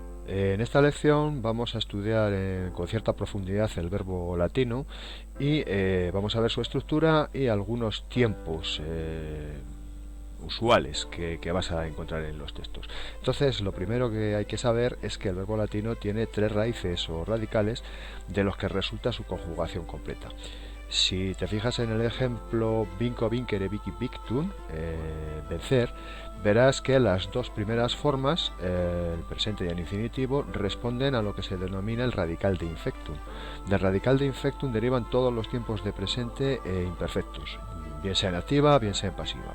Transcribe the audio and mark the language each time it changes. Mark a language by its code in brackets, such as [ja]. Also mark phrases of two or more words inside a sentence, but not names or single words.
[es] En esta lección vamos a estudiar con cierta profundidad el verbo latino y vamos a ver su estructura y algunos tiempos usuales que vas a encontrar en los textos. Entonces, lo primero que hay que saber es que el verbo latino tiene tres raíces o radicales de los que resulta su conjugación completa. Si te fijas en el ejemplo [la] vinco, vincere, vici, victum, [es] vencer, verás que las dos primeras formas, el presente y el infinitivo, responden a lo que se denomina el radical de infectum. Del radical de infectum derivan todos los tiempos de presente e imperfectos, bien sea en activa, bien sea en pasiva.